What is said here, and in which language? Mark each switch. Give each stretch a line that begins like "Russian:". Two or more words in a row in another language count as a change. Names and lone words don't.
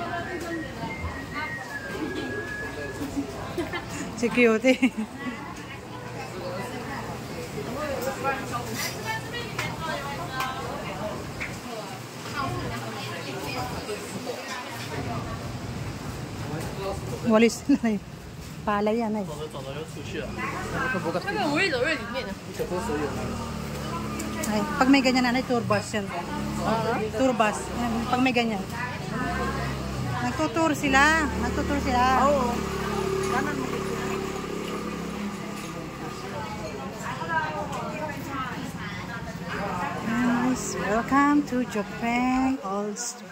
Filipino: Security. Walis na eh. Palay yan eh.
Chinese: 那个我也走在里面的。
Filipino: Ay, pag may ganyan nanay,
English: tour bus
Filipino: yan.
English: Tour bus.
Filipino: Pag may ganyan. Nagtutour sila. Nagtutour sila. Oo.
English: Guys, welcome to Japan Old Street.